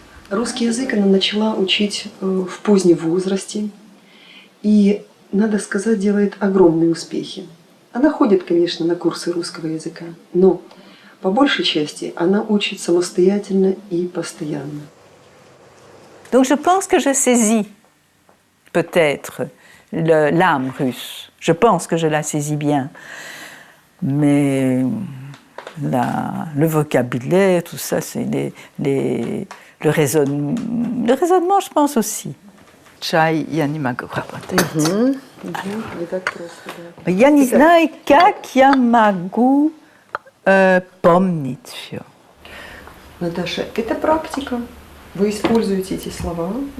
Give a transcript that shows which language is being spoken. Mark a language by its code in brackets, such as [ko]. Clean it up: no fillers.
[ru] Русский язык она начала учить в позднем возрасте. И, надо сказать, делает огромные успехи. Она ходит, конечно, на курсы русского языка, но по большей части она учит самостоятельно и постоянно. [fr] Donc je pense que je saisis peut-être l'âme russe. Je pense que je la saisis bien. Mais le vocabulaire, tout ça, c'est le raisonnement, je pense aussi. [ru] Чай я не могу работать. Не так просто, да. Я не знаю, как я могу помнить все. Наташа, это практика. Вы используете эти слова.